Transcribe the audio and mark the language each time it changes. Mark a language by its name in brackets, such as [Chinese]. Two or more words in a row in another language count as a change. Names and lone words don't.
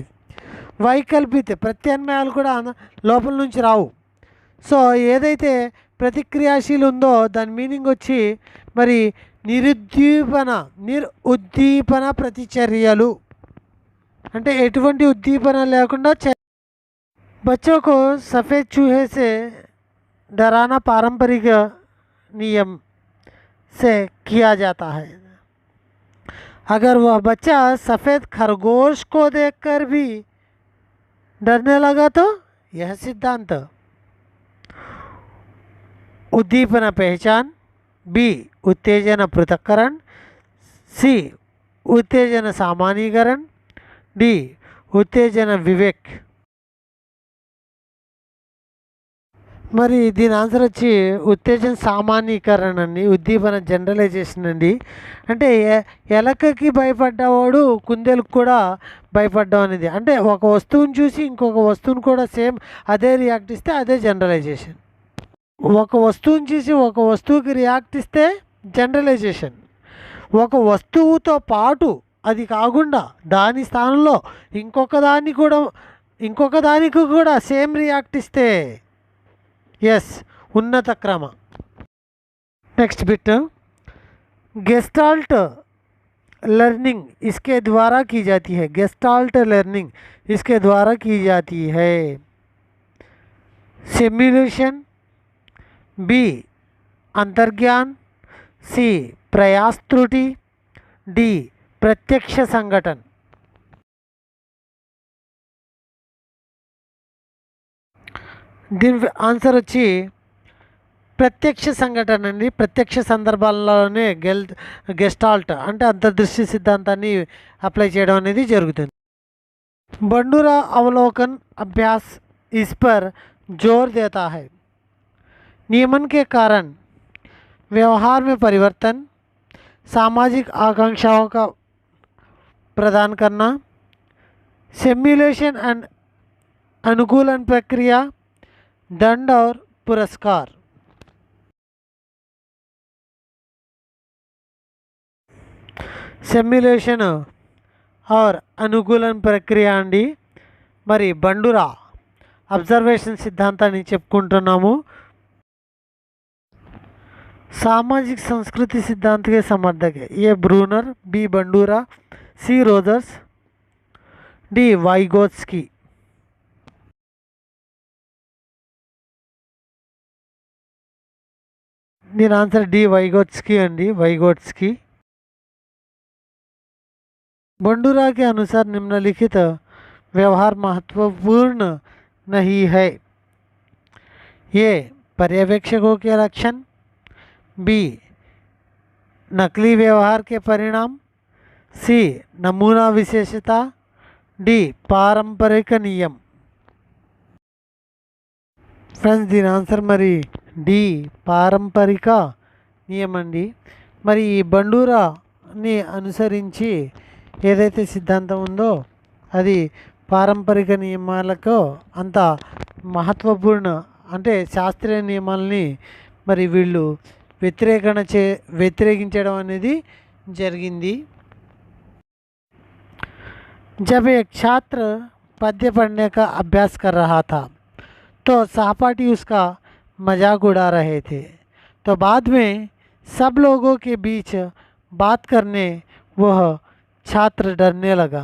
[Telugu] వైకల్పిత ప్రత్యామ్నాయాలు కూడా లోపల నుంచి రావు. సో ఏదైతే ప్రతిక్రియాశీలు ఉందో దాని మీనింగ్ వచ్చి మరి ఉద్దీపన ప్రతిచర్యలు అంటే ఎటువంటి ఉద్దీపన లేకుండా [Hindi] बच्चों को सफ़ेद चूहे से डराना पारंपरिक नियम से किया जाता है। अगर वह बच्चा सफ़ेद खरगोश को देखकर भी डरने लगा तो यह सिद्धांत उद्दीपना पहचान, बी उत्तेजना पृथक्करण, सी उत्तेजना सामान्यीकरण, डी उत्तेजना विवेक। [Telugu] మరి దీని ఆన్సర్ వచ్చి ఉత్తేజన సామాన్యీకరణ అండి, ఉద్దీపన జనరలైజేషన్ అండి. అంటే ఎలకకి భయపడ్డవాడు కుందేలకు కూడా భయపడ్డం అనేది, అంటే ఒక వస్తువుని చూసి ఇంకొక వస్తువుని కూడా సేమ్ అదే రియాక్ట్ ఇస్తే అదే జనరలైజేషన్. ఒక వస్తువుని చూసి ఒక వస్తువుకి రియాక్ట్ ఇస్తే జనరలైజేషన్. ఒక వస్తువుతో పాటు అది కాకుండా దాని స్థానంలో ఇంకొక దానికి కూడా సేమ్ రియాక్ట్ ఇస్తే [Hindi] यस उन्नत क्रम। [English] next bit, Gestalt learning [Hindi] इसके द्वारा की जाती है। [English] Gestalt learning [Hindi] इसके द्वारा की जाती है। सिमुलेशन, बी अंतर्ज्ञान, सी प्रयास त्रुटि, डी प्रत्यक्ष संगठन। [Telugu] దీని ఆన్సర్ వచ్చి ప్రత్యక్ష సంఘటన అండి. ప్రత్యక్ష సందర్భాల్లోనే గెస్టాల్ట్ అంటే అంతర్దృష్టి సిద్ధాంతాన్ని అప్లై చేయడం అనేది జరుగుతుంది. [Hindi] बंडूरा अवलोकन अभ्यास इस पर जोर देता है। नियमन के कारण व्यवहार में परिवर्तन, सामाजिक आकांक्षाओं का प्रदान करना, सिमुलेशन एंड अनुकूलन प्रक्रिया, दंड और पुरस्कार। सिमुलेशन और [Telugu] అనుకూలన ప్రక్రియ అండి. మరి బండురా అబ్జర్వేషన్ సిద్ధాంతాన్ని చెప్పుకుంటున్నాము. [Hindi] सामाजिक संस्कृति सिद्धांत के समर्थक है। ये ब्रूनर, बी बंडूरा, सी रोजर्स, डी वाइगोत्स्की। [Telugu] దీని ఆన్సర్ డి వైగోట్స్की అండి, వైగోట్స్की। [Hindi] बंडूरा के अनुसार निम्नलिखित व्यवहार महत्वपूर्ण नहीं है। ये पर्यवेक्षकों के लक्षण, बी नकली व्यवहार के परिणाम, सी नमूना विशेषता, डी पारंपरिक नियम। [Telugu] ఫ్రెండ్స్ దీని ఆన్సర్ మరి డి పారంపరిక నియమం అండి. మరి ఈ బండూరాని అనుసరించి ఏదైతే సిద్ధాంతం ఉందో అది పారంపరిక నియమాలకు అంత మహత్వపూర్ణ అంటే శాస్త్రీయ నియమాలని మరి వీళ్ళు వ్యతిరేకించడం అనేది జరిగింది. [Hindi] जब एक छात्र पद्य पढ़ने का अभ्यास कर रहा था तो सहपाठी उसका मजाक उड़ा रहे थे, तो बाद में सब लोगों के बीच बात करने वह छात्र डरने लगा.